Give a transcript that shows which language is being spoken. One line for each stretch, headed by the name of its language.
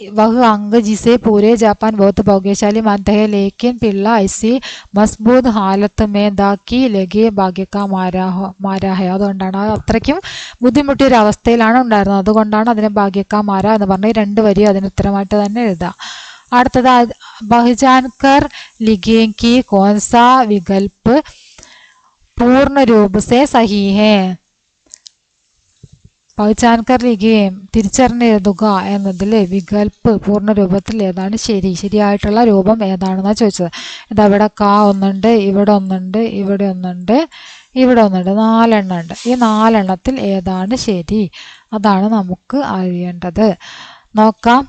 Hindi: वह अंग जिसे पूरे जापान बहुत भाग्यशाली मानते हैं, लेकिन पिल्ला ऐसी मजबूत हालत में था कि लगे भाग्य का मारा है.
Malayalam: അതുകൊണ്ടാണ് അത്രയ്ക്കും ബുദ്ധിമുട്ടിയ ഒരു അവസ്ഥയിലാണ് ഉണ്ടായിരുന്നത്, അതുകൊണ്ടാണ് അതിനെ ഭാഗ്യക്കാമാര എന്ന് പറഞ്ഞ് 2 വരി അതിന് ഉത്തരമായിട്ട് തന്നെ എഴുതാം. അടുത്തത്
Hindi: पहचानकर लिखें कि कौन सा विकल्प पूर्ण रूप से सही है. പഹചാൻകർ ലിഖിയേം
Malayalam: തിരിച്ചറിഞ്ഞെഴുതുക എന്നതിൽ വികൽപ്പ് പൂർണ്ണ രൂപത്തിൽ ഏതാണ് ശരിയായിട്ടുള്ള രൂപം ഏതാണെന്നാ ചോദിച്ചത്. ഇതവിടെ കാ ഒന്നുണ്ട്, ഇവിടെ ഒന്നുണ്ട്, ഇവിടെ ഒന്നുണ്ട്, ഇവിടെ ഒന്നുണ്ട്, 4 എണ്ണം ഉണ്ട്. ഈ 4 എണ്ണത്തിൽ ഏതാണ് ശരി? അതാണ് നമുക്ക് അറിയേണ്ടത്. നോക്കാം.